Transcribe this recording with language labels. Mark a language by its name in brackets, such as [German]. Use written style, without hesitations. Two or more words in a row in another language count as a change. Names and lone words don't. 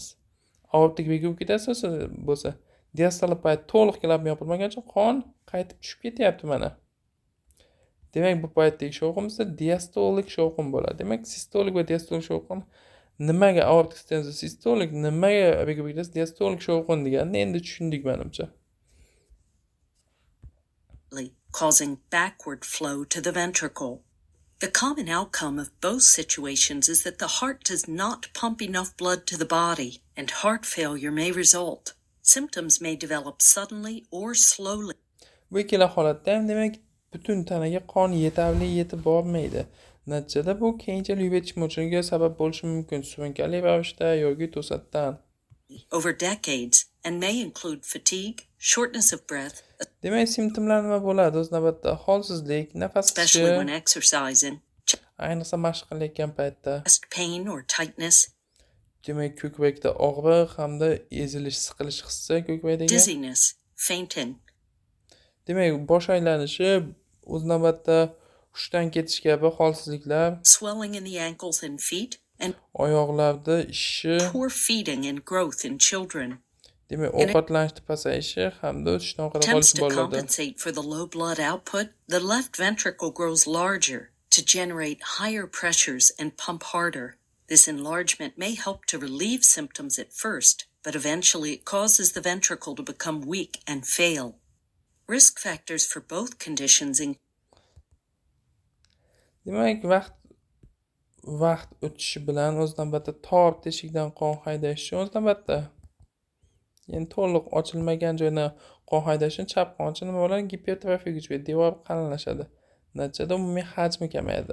[Uzbek] Aortic regurgitatsiya bo'lsa, diastala payt to'liq klapan yopilmaguncha qon qaytib tushib ketyapti mana. Demak, bu paytdagi shovqin bizda diastolik shovqin bo'ladi. Demak, sistolik va diastolik shovqin nimaga aortic stenozda sistolik, nimaga regurgitatsiya diastolik shovqin deganini endi tushundik menimcha. [English] Causing backward flow to the ventricle. The common outcome of both situations is that the heart does not pump enough blood to the body, and heart failure may result. Symptoms may develop suddenly or slowly. [Uzbek] Bu ikkala holatda ham demak butun tanaga qon yetarli yetib bormaydi. Natijada bu keyinchalik yurak yetishmovchiligiga sabab bo'lishi mumkin, surunkali ravishda yoki to'satdan. [English] Over decades and may include fatigue, shortness of breath, [Uzbek] Demak, simptomlar nima bo'ladi? O'z navbatda holsizlik, nafas [English] especially when [Uzbek] qishi, [English] exercising, [Uzbek] ayniqsa mashq qilayotgan paytda, [English] chest pain or tightness, [Uzbek] demak ko'krakda og'riq hamda ezilish, siqilish hissi ko'krakdagi. [English] dizziness, fainting, [Uzbek] Demak, bosh aylanishi, o'z navbatda hushdan ketish kabi holsizliklar, [English] swelling in the ankles and feet, and [Uzbek] oyoqlarda ishishi, [English] poor feeding and growth in children. [Uzbek] demak ovqatlanishda pasayishi hamda o'sishdan orqada [English] Attempts [Uzbek] qolishi [English] to [Uzbek] bolalarda. [English] compensate for the low blood output, the left ventricle grows larger to generate higher pressures and pump harder. This enlargement may help to relieve symptoms at first, but eventually it causes the ventricle to become weak and fail. Risk factors for both conditions [Uzbek] Demak, vaqt o'tishi bilan o'z navbatida tor teshikdan qon haydashi o'z navbatda. Yani to'liq ochilmagan joyni qon haydashi chap qoncha nima bo'ladi? Gipertrofiya kuch beradi, devor qalinlashadi. Natijada umumiy hajmi kamayadi.